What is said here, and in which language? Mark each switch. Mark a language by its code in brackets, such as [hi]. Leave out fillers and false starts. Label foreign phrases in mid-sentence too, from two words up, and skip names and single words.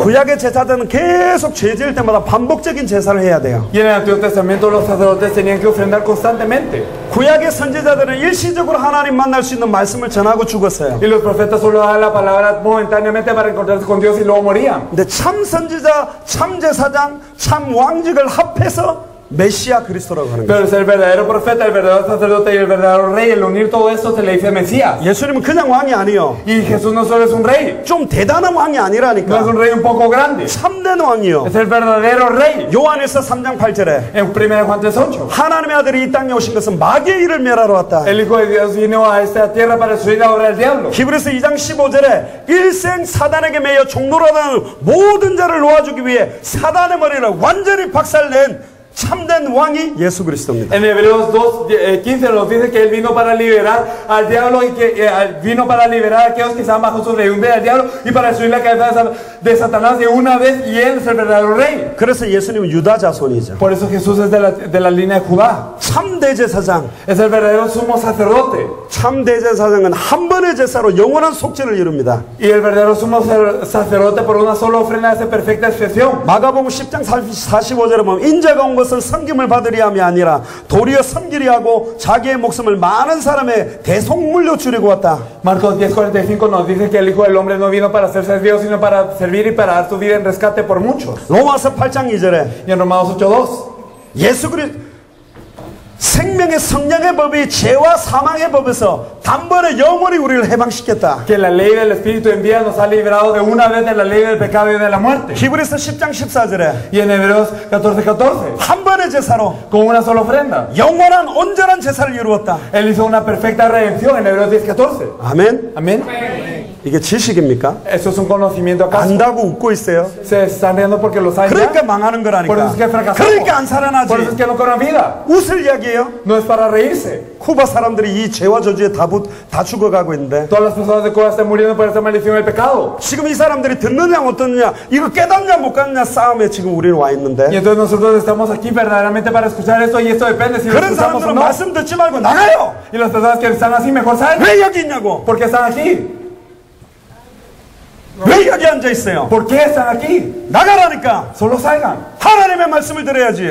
[ko] 구약의 제사장은 계속 죄 지을 때마다 반복적인 제사를 해야 돼요. [es] Y en el Antiguo Testamento los sacerdotes tenían que ofrendar constantemente. [ko] 구약의 선지자들은 일시적으로 하나님 만날 수 있는 말씀을 전하고 죽었어요. [es] Y los profetas solo daban la palabra momentáneamente para encontrarse con Dios y luego morían. [ko] 근데 참 선지자, 참 제사장, 참 왕직을 합해서 메시아 그리스도라고 하는 거예요. [es] Pero es el verdadero profeta, el verdadero sacerdote y el verdadero rey. El unir todo esto se le dice Mesías. [ko] 예수님은 그냥 왕이 아니요. [es] Y Jesús no solo es un rey, [ko] 좀 대단한 왕이 [es] no es [ko] 아니라니까. [es] un rey un poco grande, [ko] 참된 왕이요. [es] es el verdadero rey. [ko] 요한에서 3장 8절에 [es] En 1 Juan 3:8. [ko] 하나님의 아들이 이 땅에 오신 것은 마귀의 일을 멸하러 왔다. [es] El Hijo de Dios vino a esta tierra para destruir la obra del diablo. [ko] 히브리서 2장 15절에 일생 사단에게 매여 종노라는 모든 자를 놓아주기 위해 사단의 머리를 완전히 박살낸 참된 왕이 예수 그리스도입니다. [es] En Hebreos 2:15 nos dice que Él vino para liberar al diablo y que vino para liberar a aquellos que estaban bajo su reyumbre del diablo y para destruir la cabeza de Satanás de una vez, y Él es el verdadero rey. [ko] 그래서 예수님은 유다 자손이죠. [es] Por eso Jesús es de la línea de Judá. [ko] 참 대제사장. [es] Es el verdadero sumo sacerdote. [ko] 참 대제사장은 한 번의 제사로 영원한 속죄를 이룹니다. [es] Y el verdadero sumo sacerdote por una sola ofrenda hace perfecta expiación. [ko] 마가복음 10장 45절에 보면 인자가 온 것은 섬김을 받으리 함이 아니라 도리어 섬기리 하고 자기의 목숨을 많은 사람의 대속물로 주려고 왔다. [es] Marcos 10:45 nos dice que el Hijo del Hombre no vino para ser servido, sino para servir y para dar su vida en rescate por muchos. [ko] 로마서 8장 2절에 [es] Y en Romanos 8:2 [ko] 예수 그리스도 생명의 성령의 법이 죄와 사망의 법에서 단번에 영원히 우리를 해방시켰다. [es] que la ley del Espíritu en vida nos ha librado de una vez de la ley del pecado y de la muerte. [ko] 히브리서 10장 14절에 [es] Y en Hebreos 14:14 [ko] 한 번의 제사로 [es] con una sola ofrenda [ko] 영원한 온전한 제사를 이루었다. [es] Él hizo una perfecta redención en Hebreos 10:14. [ko] 아멘. [es] Amén. [ko] 이게 지식입니까? [es] ¿Eso es un conocimiento acaso? [ko] 안다고 웃고 있어요. [es] Se están riendo porque lo saben [ko] 그러니까 [es] ya. [ko] 망하는 [es] Por eso [ko] 거라니까. [es] es que fracasamos. [ko] 그러니까 안 살아나지. [es] Por eso es que no cobran vida. [ko] 웃을 이야기예요. [es] No es para reírse. [ko] 쿠바 사람들이 이 죄와 저주에 다 죽어가고 있는데 [es] Todas las personas de Cuba están muriendo por esta maldición del pecado. [ko] 지금 이 사람들이 듣느냐 못 듣느냐 이거 깨닫냐 못 깨닫냐 싸움에 지금 우리는 와 [es] Y [ko] 있는데 [es] entonces nosotros estamos aquí verdaderamente para escuchar esto, y esto depende si lo [ko] 그런 [es] escuchamos o [ko] 사람들은 [es] no. [ko] 말씀 듣지 말고 나가요. [es] Y las personas que están así mejor salen. [ko] 왜 여기 있냐고. [es] ¿Por qué están aquí? [ko] 왜 여기 앉아 있어요? [es] ¿Por qué están aquí? [ko] 나가라니까. [es] Solo salgan. [ko] 하나님의 말씀을 들어야지.